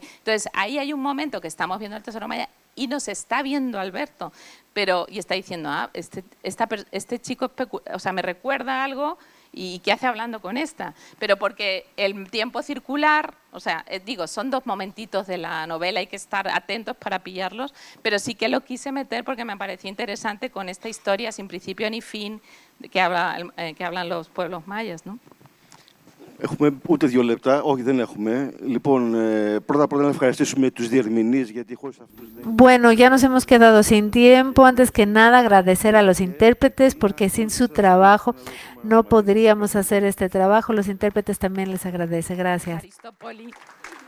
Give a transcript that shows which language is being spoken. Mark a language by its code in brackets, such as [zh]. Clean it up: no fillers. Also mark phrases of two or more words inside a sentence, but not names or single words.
[es] Entonces, ahí hay un momento que estamos viendo el tesoro maya y nos está viendo Alberto, y está diciendo: este chico o sea, me recuerda algo, ¿y qué hace hablando con esta? Pero porque el tiempo circular, o sea, digo, son dos momentitos de la novela, hay que estar atentos para pillarlos, pero sí que lo quise meter porque me parecía interesante con esta historia sin principio ni fin que hablan los pueblos mayas, ¿no? [el] Έχουμε ούτε 2 λεπτά, όχι δεν έχουμε. Λοιπόν, πρώτα να ευχαριστήσουμε τους διερμηνείς, γιατί χωρίς αυτούς δεν... [es] Bueno, ya nos hemos quedado sin tiempo. Antes que nada, agradecer a los intérpretes, porque sin su trabajo no podríamos hacer este trabajo. Los intérpretes también les agradece. Gracias. Aristópoli.